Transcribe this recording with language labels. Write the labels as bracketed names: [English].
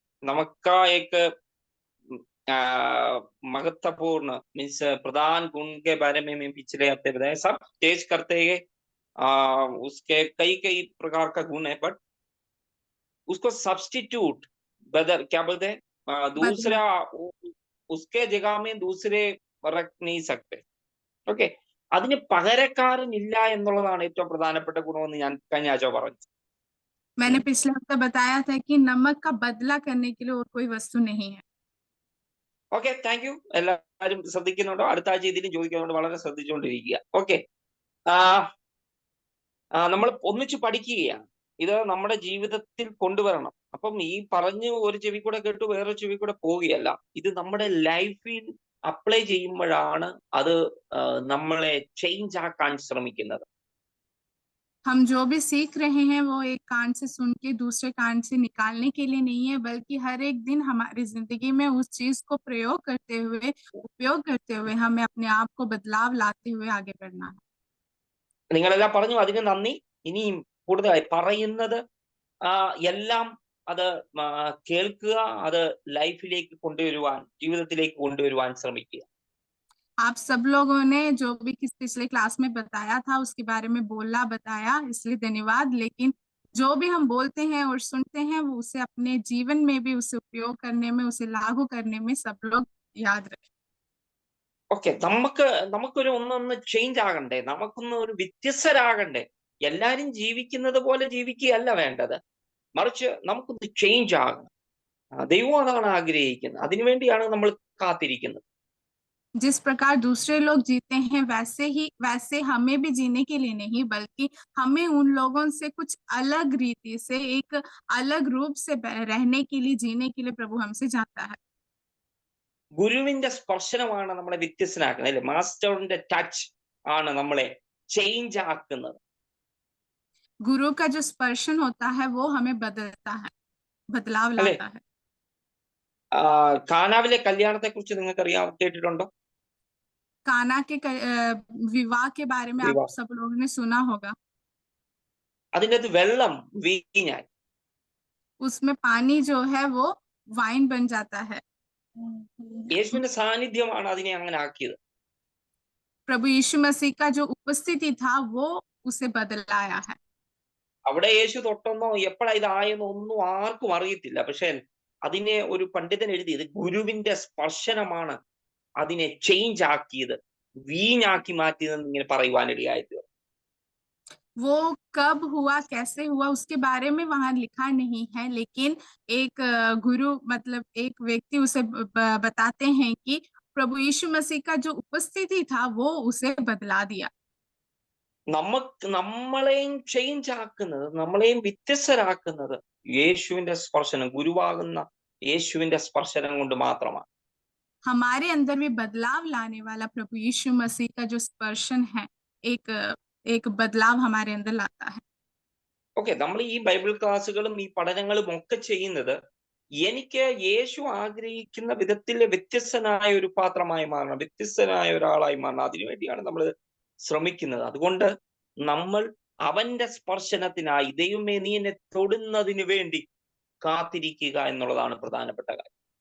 [Hindi] नमक का एक महत्वपूर्ण मीन्स प्रधान गुण के बारे में मैं पिछले हफ्ते बताया। सब टेस्ट करते हैं, उसके कई कई प्रकार का गुण है, बट उसको सब्स्टिट्यूट बदल क्या बोलते हैं, दूसरा उसके जगह में दूसरे रख नहीं सकते. [Malayalam] ഓക്കെ, അതിന് പകരക്കാരനില്ല എന്നുള്ളതാണ് ഏറ്റവും പ്രധാനപ്പെട്ട ഗുണമെന്ന് ഞാൻ കഴിഞ്ഞ ആഴ്ച പറഞ്ഞു. [Hindi] मैंने पिछले हफ्ते बताया था कि नमक का बदला करने के लिए और कोई वस्तु नहीं है. [Malayalam] Okay, [English] Thank you. [Malayalam] എല്ലാവരും ശ്രദ്ധിക്കുന്നുണ്ടോ? അടുത്ത ആഴ്ച ഇതിനും ചോദിക്കുന്നുണ്ട്, വളരെ ശ്രദ്ധിച്ചുകൊണ്ടിരിക്കുക. ഓക്കെ, നമ്മൾ ഒന്നിച്ച് പഠിക്കുകയാണ്. ഇത് നമ്മുടെ ജീവിതത്തിൽ കൊണ്ടുവരണം. അപ്പം ഈ പറഞ്ഞ് ഒരു ചെവി കൂടെ കേട്ടു വേറൊരു ചെവി കൂടെ പോവുകയല്ല. ഇത് നമ്മുടെ ലൈഫിൽ അപ്ലൈ ചെയ്യുമ്പോഴാണ് അത് നമ്മളെ ചേഞ്ച് ആക്കാൻ ശ്രമിക്കുന്നത്. [Hindi] हम जो भी सीख रहे हैं वो एक कान से सुन के दूसरे कान से निकालने के लिए नहीं है, बल्कि हर एक दिन हमारी जिंदगी में उस चीज को प्रयोग करते हुए, उपयोग करते हुए हमें अपने आप को बदलाव लाते हुए आगे बढ़ना है। [Malayalam] നിങ്ങളെല്ലാം പറഞ്ഞു, അതിന് നന്ദി. ഇനിയും കൂടുതലായി പറയുന്നത് എല്ലാം അത് കേൾക്കുക, അത് ലൈഫിലേക്ക് കൊണ്ടുവരുവാൻ, ജീവിതത്തിലേക്ക് കൊണ്ടുവരുവാൻ ശ്രമിക്കുക. [Hindi] आप सब लोगों ने जो भी किस पिछले क्लास में बताया था उसके बारे में बोलना बताया, इसलिए धन्यवाद। लेकिन जो भी हम बोलते हैं और सुनते हैं वो उसे अपने जीवन में भी उसे उपयोग करने में, उसे लागू करने में सब लोग याद रखें। [Malayalam] ഓക്കെ, നമുക്കൊരു ഒന്നൊന്ന് ചേഞ്ച് ആകണ്ടേ, നമുക്കൊന്ന് ഒരു വ്യത്യസ്തരാകണ്ടേ. എല്ലാരും ജീവിക്കുന്നത് പോലെ ജീവിക്കുകയല്ല വേണ്ടത്, മറിച്ച് നമുക്കൊന്ന് ചേഞ്ച് ആകണം. ദൈവം അതാണ് ആഗ്രഹിക്കുന്നത്, അതിനുവേണ്ടിയാണ് നമ്മൾ കാത്തിരിക്കുന്നത്. [Hindi] जिस प्रकार दूसरे लोग जीते हैं वैसे हमें भी जीने के लिए नहीं, बल्कि हमें उन लोगों से कुछ अलग रीति से, एक अलग रूप से रहने के लिए, जीने के लिए प्रभु हमसे चाहता है। [Malayalam] ഗുരുവിന്റെ സ്പർശനമാണ് നമ്മളെ വ്യത്യസ്തനാക്കുന്നത്, അല്ലെ? മാസ്റ്ററിന്റെ ടച്ച് ആണ് നമ്മളെ ചേഞ്ച് ആക്കുന്നത്. [Hindi] गुरु का जो स्पर्शन होता है वो हमें बदलता है, बदलाव लाता है। [Malayalam] കാനാവിലെ കല്യാണത്തെ കുറിച്ച് നിങ്ങൾക്ക് കേട്ടിട്ടുണ്ടോ? [Hindi] काना के विवाह के बारे में आप सब लोगों ने सुना होगा। [Malayalam] അതിൻ്റെ വെള്ളം വീഞ്ഞായി, [Hindi] उसमें पानी जो है वो वाइन बन जाता है। [Malayalam] യേശുവിന്റെ സാന്നിധ്യമാണ് അതിനെ അങ്ങനെ ആക്കിയത്. [Hindi] प्रभु यीशु मसीह का जो उपस्थिति था वो उसे बदलाया है। [Malayalam] അവിടെ യേശു തൊട്ടെന്നോ എപ്പോഴാ ഇതായെന്നോ ഒന്നും ആർക്കും അറിയത്തില്ല. പക്ഷെ അതിനെ ഒരു പണ്ഡിതൻ എഴുതിയത് ഗുരുവിന്റെ സ്പർശനമാണ് അതിനെ ചേഞ്ച് ആക്കിയത്, വീഞ്ഞാക്കി മാറ്റിയതെന്ന് ഇങ്ങനെ പറയുവാനിടയായത്. [Hindi] वो कब हुआ, कैसे हुआ, उसके बारे में वहां लिखा नहीं है, लेकिन एक गुरु मतलब एक व्यक्ति उसे बताते हैं कि प्रभु यीशु मसीह का जो उपस्थिति था वो उसे बदला दिया। [Malayalam] നമ്മളെയും ചേഞ്ച് ആക്കുന്നത്, നമ്മളെയും വ്യത്യസ്തരാക്കുന്നത് യേശുവിന്റെ സ്പർശനം, ഗുരുവാകുന്ന യേശുവിന്റെ സ്പർശനം കൊണ്ട് മാത്രമാണ്. [Hindi] हमारे अंदर भी बदलाव लाने वाला प्रभु यीशु मसीह का जो स्पर्शन है एक बदलाव हमारे अंदर लाता है। [Malayalam] ഓക്കെ, നമ്മൾ ഈ ബൈബിൾ ക്ലാസ്സുകളും ഈ പഠനങ്ങളും ഒക്കെ ചെയ്യുന്നത് എനിക്ക് യേശു ആഗ്രഹിക്കുന്ന വിധത്തിൽ വ്യത്യസ്തനായ ഒരു പാത്രമായി മാറണം, വ്യത്യസ്തനായ ഒരാളായി മാറണം, അതിനുവേണ്ടിയാണ് നമ്മൾ ശ്രമിക്കുന്നത്. അതുകൊണ്ട് നമ്മൾ അവന്റെ സ്പർശനത്തിനായി, ദൈവമേ നീ എന്നെ തൊടുന്നതിന് വേണ്ടി കാത്തിരിക്കുക എന്നുള്ളതാണ് പ്രധാനപ്പെട്ട കാര്യം.